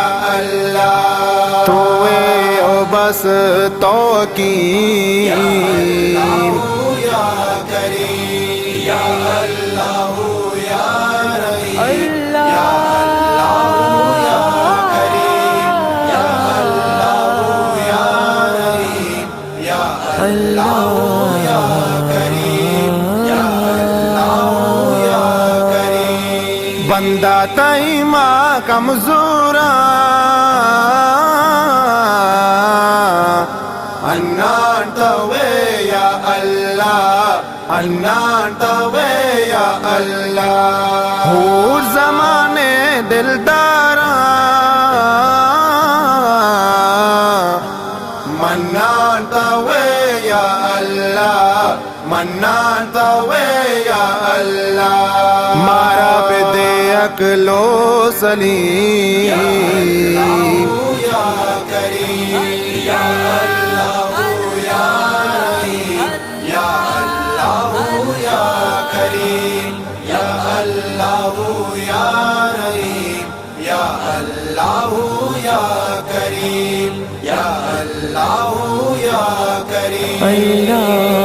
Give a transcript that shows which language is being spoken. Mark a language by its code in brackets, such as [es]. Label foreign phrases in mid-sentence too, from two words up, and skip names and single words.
[ar] اللہ، [bal] توے او بس تو کی، [ar] یا اللہ یا کریم، یا اللہ یا رحیم، یا اللہ یا کریم، یا اللہ یا رحیم، یا اللہ یا کریم، یا اللہ یا کریم۔ [bal] بندہ تیمہ کمزوراں، انان توے [ar] یا اللہ، [bal] انان توے [ar] یا اللہ، [bal] ہور زمانے دلداراں، منان توے [ar] یا اللہ، [bal] منان توے [ar] یا اللہ، [bal] مارا پہ دے اکلو سلیم، [ar] یا اللہ یا کریم، یا اللہ یا رحیم، یا اللہ یا کریم، یا اللہ یا رحیم، یا اللہ یا کریم، یا اللہ یا کریم۔